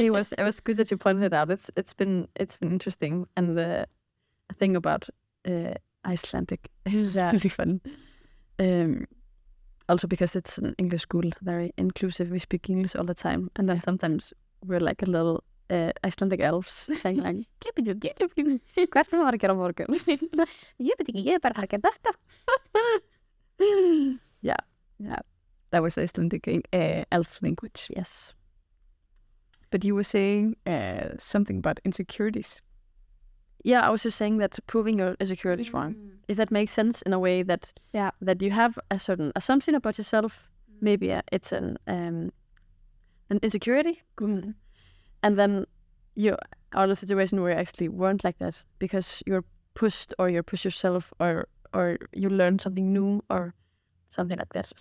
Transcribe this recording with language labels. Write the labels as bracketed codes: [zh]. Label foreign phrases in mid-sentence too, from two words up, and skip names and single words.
[en] It was good that you pointed it out. It's been interesting, and the thing about Icelandic is really fun. Also because it's an English school, very inclusive. We speak English all the time, and then sometimes we're like a little Icelandic elves saying like, [is] "Hvert var að gera á morgun?" Ég veit ekki, ég er bara að gera þetta. [en] Yeah, that was Icelandic elf language. Yes, but you were saying something about insecurities. Yeah, I was just saying that proving your insecurities wrong. If that makes sense in a way that that you have a certain assumption about yourself, maybe it's an insecurity, and then you are in a situation where you actually weren't like that because you're pushed, or you push yourself, or you learn something new, or something like that.